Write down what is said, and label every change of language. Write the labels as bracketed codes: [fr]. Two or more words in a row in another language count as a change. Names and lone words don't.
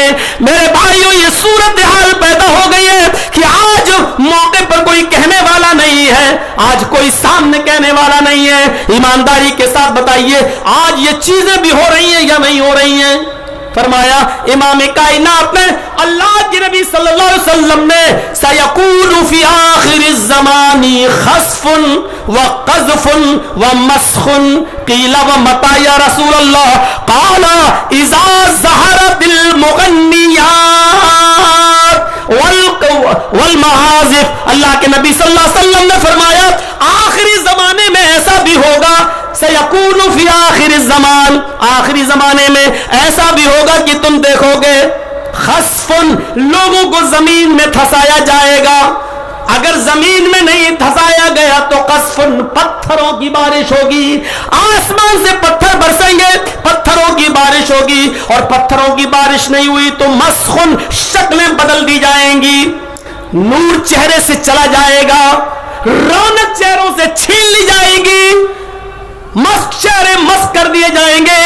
[hi] मेरे भाइयों, ये सूरत हाल पैदा हो गई है कि आज मौके पर कोई कहने वाला नहीं है, आज कोई सामने कहने वाला नहीं है। ईमानदारी के साथ बताइए, आज ये चीजें भी हो रही हैं या नहीं हो रही हैं? फरमाया इमाम कायनात ने, अल्लाह के नबी सल्लल्लाहु अलैहि वसल्लम ने, [ar] سيكون في آخر الزمان خسف وقذف ومسخ قيل ومتى يا رسول الله قال إذا ظهرت المغنيات والمعازف. [hi] अल्लाह के नबी [ar] صلى الله عليه وسلم [hi] ने फरमाया आखिरी जमाने में ऐसा भी होगा, [ar] سيكون في آخر زمان, [hi] आखिरी जमाने में ऐसा भी होगा कि तुम देखोगे खस्फुन, लोगों को जमीन में धंसाया जाएगा। अगर जमीन में नहीं धंसाया गया तो कस्फुन, पत्थरों की बारिश होगी, आसमान से पत्थर बरसेंगे, पत्थरों की बारिश होगी, और पत्थरों की बारिश नहीं हुई तो मस्खुन, शक्लें बदल दी जाएंगी, नूर चेहरे से चला जाएगा, रौनक चेहरों से छीन ली जाएगी, मस्त चेहरे मस्त कर दिए जाएंगे।